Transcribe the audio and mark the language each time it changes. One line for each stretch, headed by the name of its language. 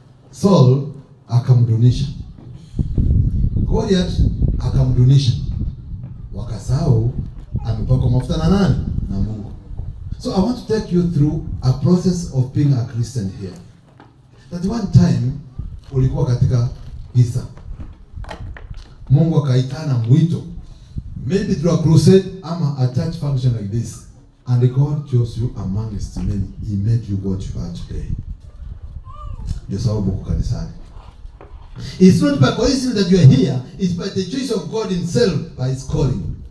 Swahili: Saul akamdunisha. Goliath akamdunisha. Wakasahau amepakwa mafuta na nani? Na Mungu.
English: So I want to take you through a process of being a Christian here. That one time
Swahili: ulikuwa katika Isa. Mungu akaitana mwito.
English: Maybe through a crusade ama a church function like this. And God chose you amongst many. He made you what you are today.
Swahili: Ndio sababu uko kanisani.
English: It's not by coincidence that you are here. It's by the choice of God himself, by his calling.